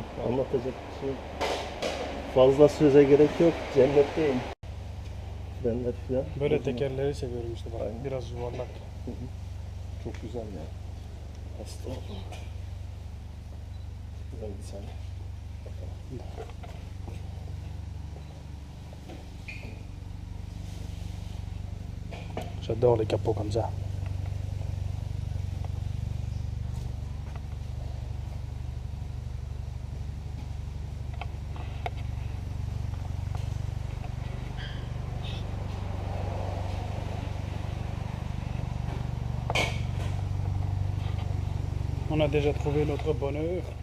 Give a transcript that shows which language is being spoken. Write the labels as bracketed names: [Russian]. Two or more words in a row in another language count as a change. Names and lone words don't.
[Turkish] Anlatacak bir şey yok. Fazla söze gerek yok. Cennetteyim. Frenler filan. Böyle tekerleri seviyorum işte bak. Aynen. Biraz yuvarlak. Çok güzel ya. Hasta oldum. Güzel bir saniye. [French] J'adore les capots comme ça. On a déjà trouvé notre bonheur.